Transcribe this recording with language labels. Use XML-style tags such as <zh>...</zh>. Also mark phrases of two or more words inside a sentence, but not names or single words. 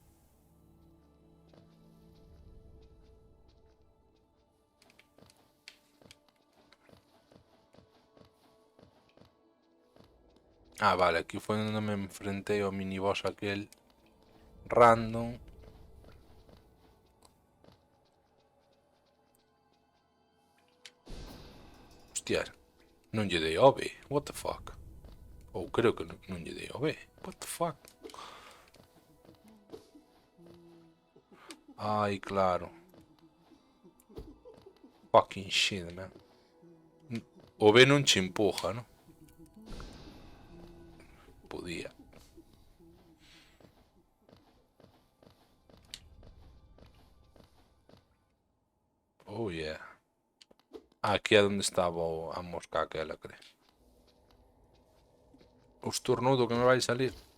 <gl>Ah, vale, aquí foi onde me enfrentei ao miniboss aquel random. Hostia, non lle dei ao B,</gl> <en>what the fuck?</en> <gl>Ou creo que non lle dei ao B,</gl> <en>what the fuck?</en> <gl>Ai, claro.</gl> <en>Fucking shit, man.</en> <gl>O B non che empuja, non? Podía.</gl> <en>Oh yeah.</en> <gl>Aquí é onde estaba a mosca aquela, creo. O estornudo que me vai salir.</gl>